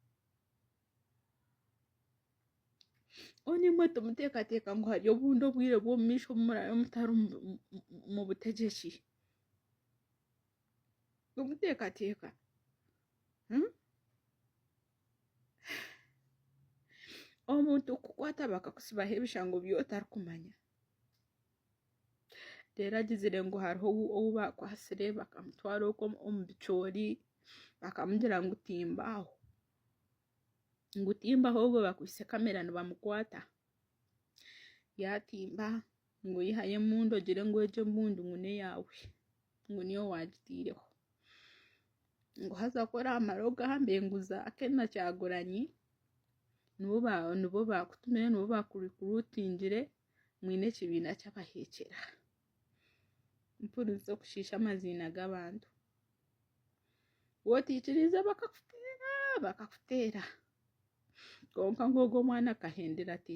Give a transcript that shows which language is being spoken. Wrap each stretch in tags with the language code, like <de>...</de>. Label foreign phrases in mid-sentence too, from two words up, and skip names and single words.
<nyn>onimwe tumutekateka ngo hari obundi obwire bw'omumisho murayo mutari mu butegeki tumutekateka omuntu kukwata bakakusibaho ebishango byotari kumanya rero agizire ngo hariho obu bakwasire bakamutwara omu bicoori bakamugira ngo utimbaho obwo bakwise kamera nibamukwata yatimba ngo yihaye emundu ogire ngo egyo emundu ngo neyawe ngo niyo wagitireho ngo haza kora amara ogambe nguza akena Kyagulanyi nibo bakutumire nibo bakurikurutingire mwine ekibiina ky'abahekera mpuriza kushisha amazina g'abantu wotikirize bakakutera konka ngogo omwana akahendera</nyn>